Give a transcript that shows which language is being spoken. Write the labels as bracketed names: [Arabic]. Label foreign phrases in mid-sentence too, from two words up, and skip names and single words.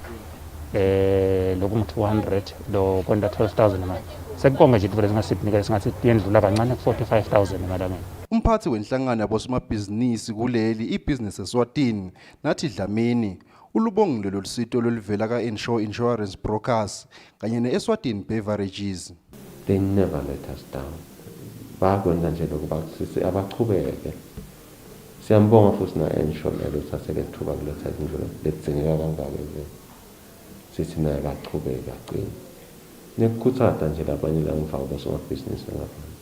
[Swati] Lokungu 200 lo kwenda 12,000 emalangeni. Sekukonke nje into lezingasiphinika singathi yendlula kancane 45,000 emalangeni. Umphathi wenhlangano yabosomabhizinisi kuleli i-business Eswatini nathi Dlamini ulubongile lolusito lolivela ka-Ensure Insurance Brokers kanye ne-Eswatini Beverages. [English] They never let us down. [Swati] Bakwenza nje lokuba sisi abachubeke. Siyambonga futhi na-Ensure lelo saseke thuba kuletha indlela ledzingeka kangaka nje. Sithi naye bachubeka qini. Nekukhuthaza nje labanye la ngifaka abosomabhizinisi ngapha.